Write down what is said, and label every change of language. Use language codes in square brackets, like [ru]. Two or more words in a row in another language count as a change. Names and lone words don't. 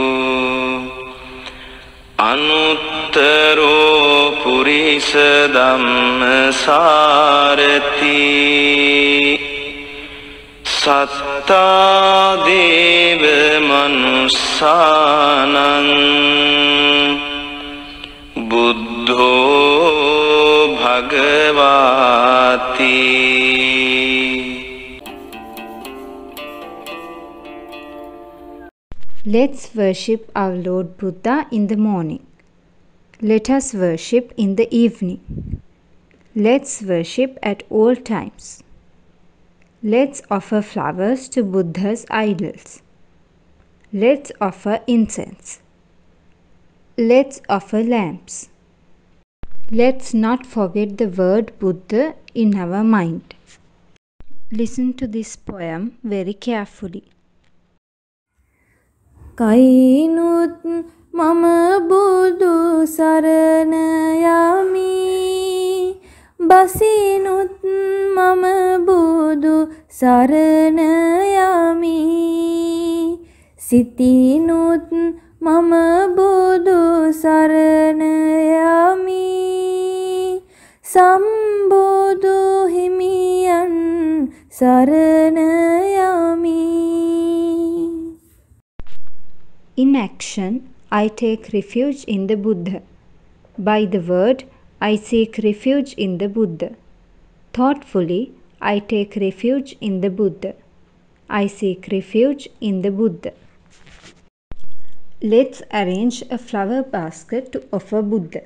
[pi] Anuttaro Purisa Dhammasarati Satta Deva Manussanam Buddho Bhagavati. [en] Let's worship our Lord Buddha in the morning. Let us worship in the evening. Let's worship at all times. Let's offer flowers to Buddha's idols. Let's offer incense. Let's offer lamps. Let's not forget the word Buddha in our mind. Listen to this poem very carefully. [si] කයිනුත් මම බුදු සරණ යමි බසිනුත් මම බුදු සරණ යමි සිතිනුත් මම බුදු සරණ යමි සම්බුදු හිමියන් සරණ යමි. [en] In action, I take refuge in the Buddha. By the word, I seek refuge in the Buddha. Thoughtfully, I take refuge in the Buddha. I seek refuge in the Buddha. Let's arrange a flower basket to offer Buddha.